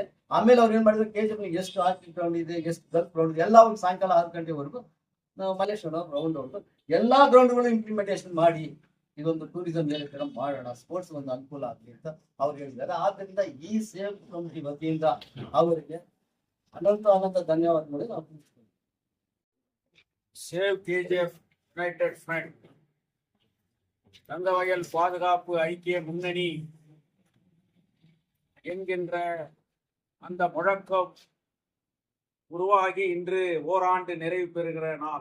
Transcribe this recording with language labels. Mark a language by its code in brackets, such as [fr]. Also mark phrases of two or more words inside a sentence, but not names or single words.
[kn] ಆಮೇಲೆ ಅವ್ರು ಏನ್ ಮಾಡಿದ್ರು, KGF ಎಷ್ಟು [en] hockey ground [kn] ಇದೆ, ಎಷ್ಟು [en] golf ground [kn] ಇದೆ, ಎಲ್ಲ ಒಂದು ಸಾಯಂಕಾಲ 6 ಗಂಟೆವರೆಗೂ ನಾವು ಮಲ್ಲೇಶ್ವರ ಗ್ರೌಂಡ್ ಹೊರಟು ಎಲ್ಲಾ ಗ್ರೌಂಡ್ಗಳು ಇಂಪ್ಲಿಮೆಂಟೇಷನ್ ಮಾಡಿ ಇದೊಂದು ಟೂರಿಸಂ ತರ ಮಾಡೋಣ, ಸ್ಪೋರ್ಟ್ಸ್ ಒಂದು ಅನುಕೂಲ ಆಗಲಿ ಅಂತ ಅವ್ರು ಹೇಳಿದ್ದಾರೆ. ಆದ್ರಿಂದ ಈ [en] save committee [kn] ವತಿಯಿಂದ ಅವರಿಗೆ ಅನಂತ ಧನ್ಯವಾದಗಳು ನಾವು ತಿಳಿಸ್ತೀವಿ. [en] Save KGF United Front [ta] தங்கவயல் பாதுகாப்பு ஐக்கிய முன்னணி என்கின்ற அந்த முழக்கம் உருவாகி இன்று ஓராண்டு நிறைவு பெறுகிற நாள்.